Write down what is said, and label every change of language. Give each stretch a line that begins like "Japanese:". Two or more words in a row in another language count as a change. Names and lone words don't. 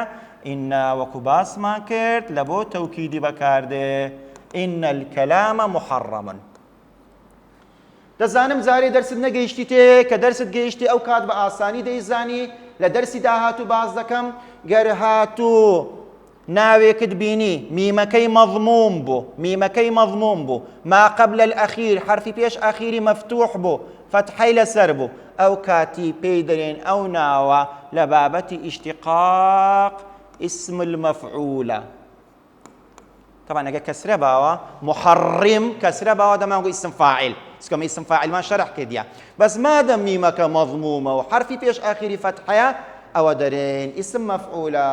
Central Kurdish: ئینە وەکو باسمان کرد لە بۆ تەوکیدی بەکاردێ ئینە
Arabic: الکەلامە محەڕەمن.
Central Kurdish: دەزانم جارێ دەرست نەگەیشتی تێ کە دەرست گەیشتی ئەو کات بە ئاسانی دەیزانی لە دەرسی داهاتوو باز دەکەم گەر هاتوو ناوێکت بینی میمەکەی مەضموم بوو
Arabic: ما قبل الأخير
Central Kurdish: حرفی پێش ئەخیری مەفتوح بوو فتحەی لەسەر بوو ئەو کاتی پێی دەرێن ئەو ناوە لە بابەتی ئیشتقاق
Arabic: اسم المەفعولە.
Central Kurdish: طبعا ئەگە کەسرە باوە محەڕم کەسرە باوە دەمانگو
Arabic: ئیسم فاعل
Central Kurdish: سکەمە
Arabic: ئیسم فاعلمان
Central Kurdish: شەرح کردیە بەس مادەم میمەکە مەضمومە و حرفی پێش ئاخیری فتحەیە ئەوە دەرێن
Arabic: ئیسم مەفعولە.